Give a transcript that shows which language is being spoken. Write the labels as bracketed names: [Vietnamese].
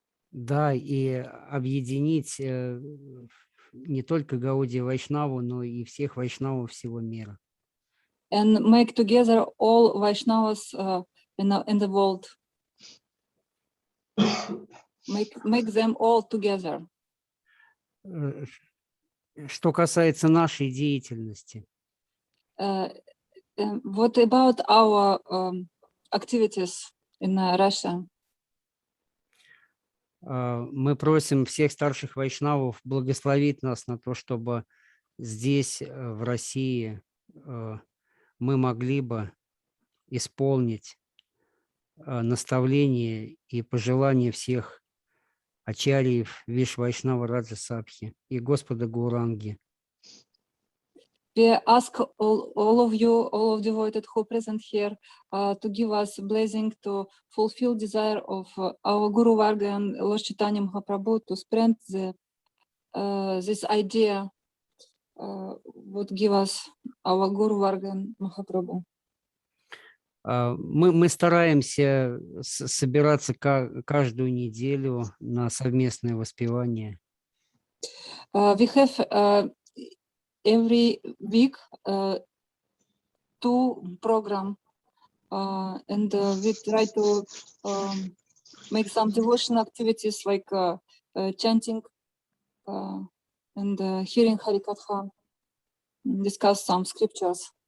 [Russian] Да, и объединить не только Гаудия Вайшнаву, но и всех вайшнавов всего мира. [English] And make together all Vaishnavas in the world. Make them all together. [Russian] Что касается нашей деятельности, [English] What about our activities in Russia? [Russian] мы просим всех старших вайшнавов благословить нас на то, чтобы здесь, в России, мы могли бы исполнить наставления и пожелания всех ачарьев Виш-Вайшнава Раджа Сабхи и Господа Гауранги. [English] We ask all of you, all of devotees who are present here, to give us a blessing to fulfill desire of our Guru-varga and Lord Caitanya Mahaprabhu to spread this idea, would give us our Guru-varga and Mahaprabhu. [Russian] Мы стараемся собираться каждую неделю на совместное воспевание. [English] We have every week 2 programs, and we try to make some devotional activities like chanting and hearing harikatha, discuss some scriptures.